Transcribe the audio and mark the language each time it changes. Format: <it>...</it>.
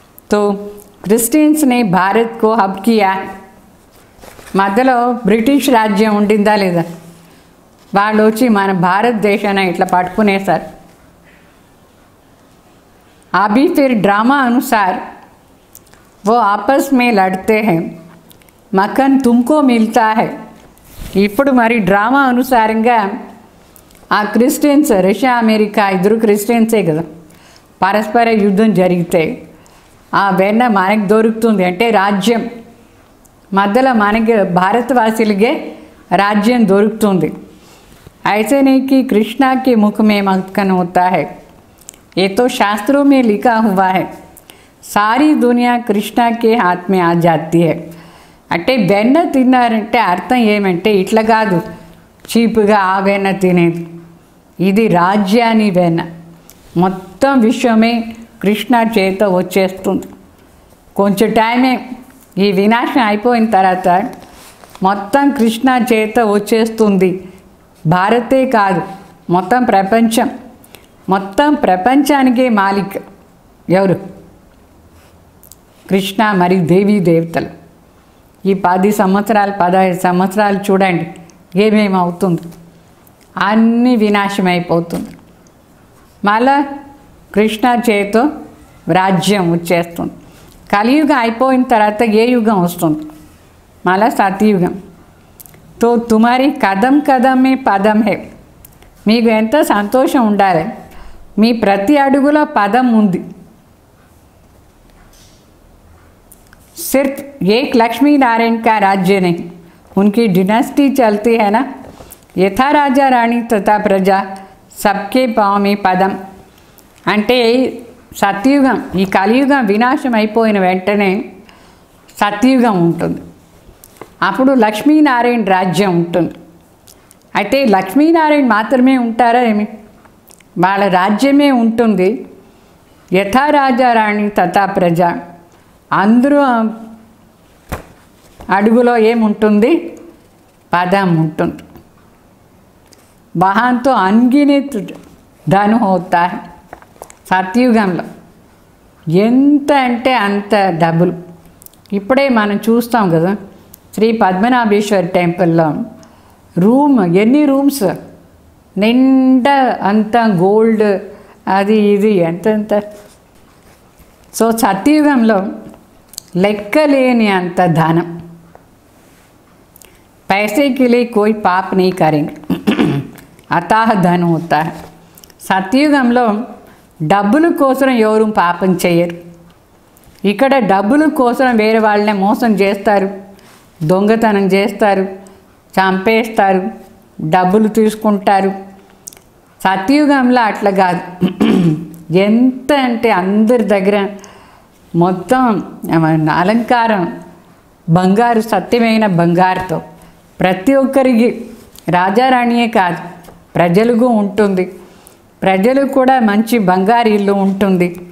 <hi>तो क्रिश्चियंस ने भारत को हब किया.</hi> <te>మధ్యలో బ్రిటిష్ రాజ్యం ఉండిందా లేదా, వాళ్ళు వచ్చి మన భారతదేశాన్ని ఇట్లా పట్టుకునేసారు.</te> <hi>अभी फिर ड्रामा अनुसार वो आपस में लड़ते हैं, मक्खन तुमको मिलता है.</hi> <te>ఇప్పుడు మరి డ్రామా అనుసారంగా ఆ క్రిస్టియన్స్, రష్యా అమెరికా ఇద్దరు క్రిస్టియన్సే కదా, పరస్పర యుద్ధం జరిగితే ఆ వెన్న మనకు దొరుకుతుంది అంటే రాజ్యం, మధ్యలో మనకి భారతవాసులకే రాజ్యం దొరుకుతుంది.</te> <hi>ऐसे नहीं कि कृष्णा के मुख में मक्खन होता है, ये तो शास्त्रों में लिखा हुआ है. सारी दुनिया कृष्णा के हाथ में आ जाती है.</hi> <te>అంటే వెన్న తిన్నారంటే అర్థం ఏమంటే ఇట్లా కాదు చీపుగా ఆ వెన్న తినేది, ఇది రాజ్యాన్ని వెన్న. మొత్తం విశ్వమే కృష్ణ చేత వచ్చేస్తుంది. కొంచెం టైమే, ఈ వినాశం అయిపోయిన తర్వాత మొత్తం కృష్ణ చేత వచ్చేస్తుంది. భారతే కాదు, మొత్తం ప్రపంచం, మొత్తం ప్రపంచానికే మాలిక్ ఎవరు? కృష్ణ మరి దేవీ దేవతలు. ఈ 10 సంవత్సరాలు 15 సంవత్సరాలు చూడండి ఏమేమి అవుతుంది, అన్నీ వినాశం అయిపోతుంది. మళ్ళా కృష్ణ చేత రాజ్యం వచ్చేస్తుంది. కలియుగం అయిపోయిన తర్వాత ఏ యుగం వస్తుంది? మళ్ళా సతయుగం.</te> <hi>తో తుమారి కదం కదమే పదం హే.</hi> <te>మీకు ఎంత సంతోషం ఉండాలి, మీ ప్రతి అడుగులో పదం ఉంది.</te> <hi>सिर्फ एक लक्ष्मी नारायण का राज्य नहीं, उनकी डिनास्टी चलती है ना. यथा राजा रानी तथा प्रजा सबके पाँव में पदम.</hi> <te>అంటే సత్యుగం, ఈ కలియుగం వినాశం అయిపోయిన వెంటనే సత్యుగం ఉంటుంది. అప్పుడు లక్ష్మీనారాయణ రాజ్యం ఉంటుంది. అయితే లక్ష్మీనారాయణ మాత్రమే ఉంటారా ఏమి? వాళ్ళ రాజ్యమే ఉంటుంది. యథా రాజా రాణి తథా ప్రజ, అందరూ అడుగులో ఏముంటుంది? పదం ఉంటుంది.</te> <hi>వహాంతో అన్గినిత్ ధను హోతా హై.</hi> <te>సత్యుగంలో ఎంత అంటే అంత డబ్బులు. ఇప్పుడే మనం చూస్తాం కదా శ్రీ పద్మనాభేశ్వర టెంపుల్లో రూమ్, ఎన్ని రూమ్స్ నిండా అంత గోల్డ్, అది ఇది ఎంతెంత సో సత్యయుగంలో లెక్కలేని అంత ధనం,</te> <hi>पैसे के लिए कोई पाप नहीं करेंगे, అతాహ ధనం होता है.</hi> <te>సత్యయుగంలో డబ్బుల కోసం ఎవరు పాపం చేయరు. ఇక్కడ డబ్బుల కోసం వేరే వాళ్ళనే మోసం చేస్తారు, దొంగతనం చేస్తారు, చంపేస్తారు, డబ్బులు తీసుకుంటారు. సత్యయుగంలో అట్లా కాదు. ఎంత అంటే అందరి దగ్గర మొత్తం అలంకారం బంగారు, సత్యమైన బంగారుతో ప్రతి ఒక్కరికి, రాజారాణియే కాదు ప్రజలకు ఉంటుంది, ప్రజలు కూడా మంచి బంగారు ఇల్లు ఉంటుంది.</te>